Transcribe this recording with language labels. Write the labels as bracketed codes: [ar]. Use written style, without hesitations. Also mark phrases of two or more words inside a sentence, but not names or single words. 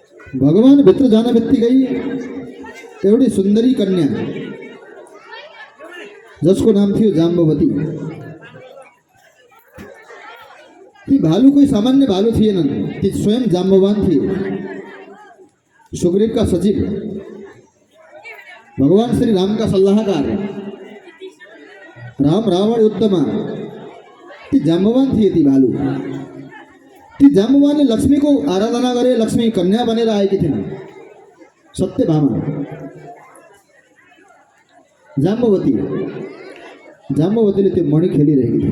[ne] भगवान भित्र जान बित्तिकै एउटी सुन्दरी कन्या जसको नाम थियो जाम्बवती। ती भालु कोही सामान्य भालु थिएनन्, ती स्वयं जाम्बवान थिए। [hi] सुग्रीव का सचिव, [ne] भगवान श्री राम का सल्लाहकार, राम रावण युद्धमा ती जाम्बवान थिए। ती भालु, ती जाम्बवानले लक्ष्मी को आराधना गरे, लक्ष्मी कन्या बनेर आएकी थिइन्। सत्यभामा जाम्बवतीले त्यो मणि खेलिरहेकी थिइन्।